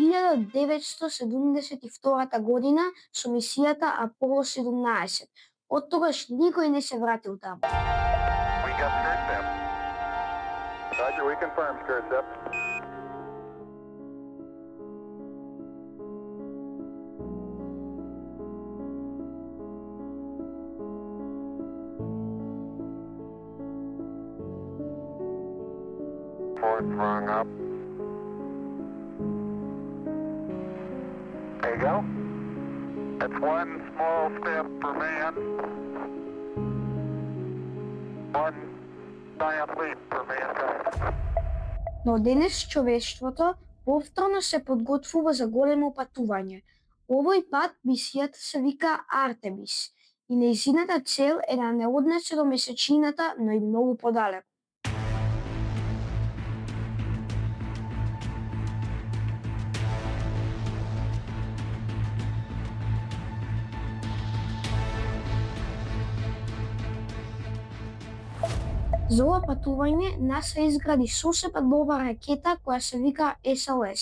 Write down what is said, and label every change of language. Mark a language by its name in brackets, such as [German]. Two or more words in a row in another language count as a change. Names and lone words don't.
[Macedonian] 1972 година со мисијата Аполо 17. Од тогаш никој не се вратил таму. [English] We got SCIRSEP. Roger, we confirm SCIRSEP. Fourth rung up. There you go. That's one small step for man, one giant leap for mankind. [Macedonian] Но денес човештвото повторно се подготвува за големо патување. Овој пат мисијата се вика Артемис и нејзината цел е да не однесе до месечината, но и многу подалеку. За ова патување НАСА изгради сосема нова ракета која се вика SLS.